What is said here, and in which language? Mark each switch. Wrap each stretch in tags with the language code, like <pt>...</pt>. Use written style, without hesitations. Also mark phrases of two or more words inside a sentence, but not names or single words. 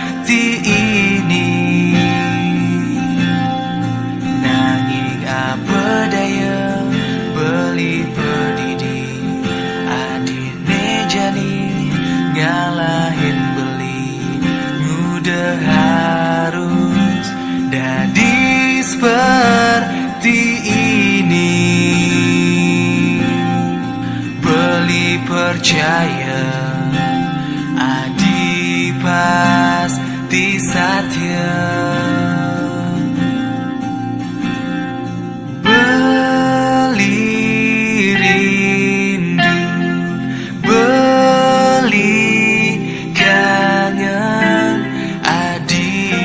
<ban>ini nanging apa daya beli pedidi adine jani ngalahin beli</ban> <id>udah harus</id> <ban>dadi</ban> <id>seperti ini</id> <ban>beli percaya adi pasti satya beli rindu beli kangen adi</ban>